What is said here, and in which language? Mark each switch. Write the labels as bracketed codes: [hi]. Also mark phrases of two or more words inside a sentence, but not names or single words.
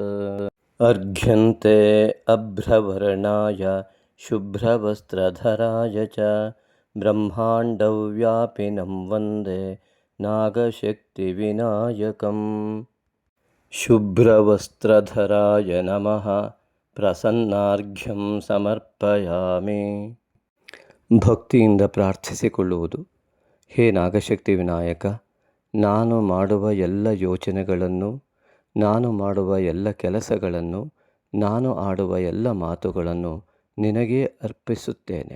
[sa] अर्घ्यन्ते अभ्रवर्णाय शुभ्रवस्त्रधराय च ब्रह्माण्डव्यापिनं वन्दे नागशक्तिविनायकं। शुभ्रवस्त्रधराय नमः। ಪ್ರಸನ್ನಾರ್ಘ್ಯಂ ಸಮರ್ಪಯಾಮಿ. [kn] ಭಕ್ತಿಯಿಂದ ಪ್ರಾರ್ಥಿಸಿಕೊಳ್ಳುವುದು. ಹೇ ನಾಗಶಕ್ತಿ ವಿನಾಯಕ, ನಾನು ಮಾಡುವ ಎಲ್ಲ ಯೋಚನೆಗಳನ್ನು, ನಾನು ಮಾಡುವ ಎಲ್ಲ ಕೆಲಸಗಳನ್ನು, ನಾನು ಆಡುವ ಎಲ್ಲ ಮಾತುಗಳನ್ನು ನಿನಗೇ ಅರ್ಪಿಸುತ್ತೇನೆ.